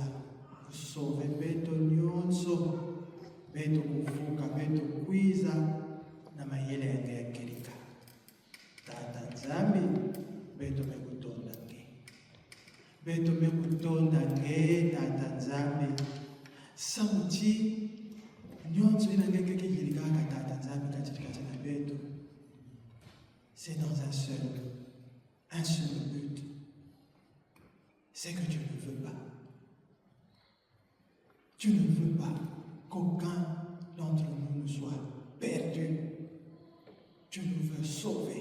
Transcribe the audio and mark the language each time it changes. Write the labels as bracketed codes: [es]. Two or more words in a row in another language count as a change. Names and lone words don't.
[ktu] kusove beto nyonso beto kuvuka beto kwiza na mayele yange yakelika tata nzambe beto mekutonda nge beto mekutonda nge tata nzambe samuti nyonso inangekeke yilikaka tata nzambe katikati na beto [fr] c'est dans un seul but, c'est que tu ne veux pas. Tu ne veux pas qu'aucun d'entre nous soit perdu. Tu nous veux sauver.